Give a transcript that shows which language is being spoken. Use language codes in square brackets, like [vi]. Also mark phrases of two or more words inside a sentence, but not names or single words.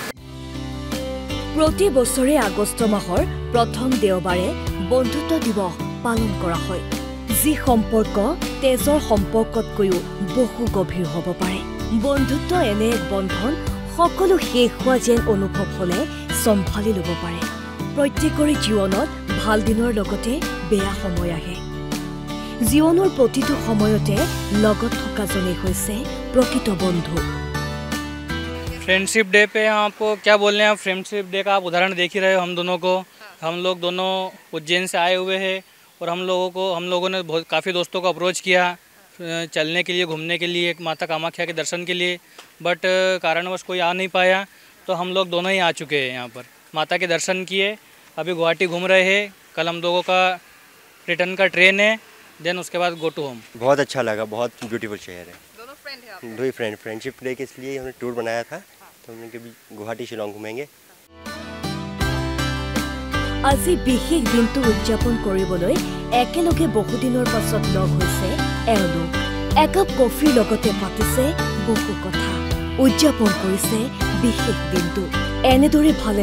[as] প্ৰতি বছৰে আগষ্ট মাহৰ প্ৰথম দেওবাৰে বন্ধুত্ব দিৱস পালন কৰা হয় যি সম্পৰ্ক তেজৰ সম্পৰ্কতকৈও বহু গভীৰ হ'ব পাৰে বন্ধুত্ব এনে এক বন্ধন সকলো শেষ হোৱা যেন অনুভৱ হ'লে চম্ভালি ল'ব পাৰে প্ৰত্যেকৰে জীৱনত ভাল দিনৰ লগতে বেয়া সময় আহে জীৱনৰ প্ৰতিটো সময়তে লগত থকাজনেই হৈছে প্ৰকৃত বন্ধু [en] friendship day [hi] पे आपको क्या बोलने हैं [en] friendship day [hi] का आप उदाहरण देख ही रहे हो हम लोग दोनों उज्जैन से आए हुए हैं और हम लोगों ने काफ़ी दोस्तों को अप्रोच किया चलने के लिए घूमने के लिए माता कामाख्या के दर्शन के लिए बट कारणवश कोई आ नहीं पाया तो हम लोग दोनों ही आ चुके हैं यहाँ पर माता के दर्शन किए अभी गुवाहाटी घूम रहे हैं कल हम लोगों का रिटर्न का ट्रेन है देन उसके बाद [en] go to home [hi] बहुत अच्छा लगा बहुत ब्यूटीफुल शहर है दोनों फ्रेंड है आप दो ही [en] friendship day [hi] के इसलिए हमने टूर बनाया था तो हमने कभी गुवाहाटी शिलोंग घूमेंगे [as] আজি বিশেষ দিনটো উদযাপন কৰিবলৈ একেলগে বহুদিনৰ পাছত লগ হৈছে এওঁলোক একাপ কফিৰ লগতে পাতিছে বহু কথা উদযাপন কৰিছে বিশেষ দিনটো এনেদৰে ভালে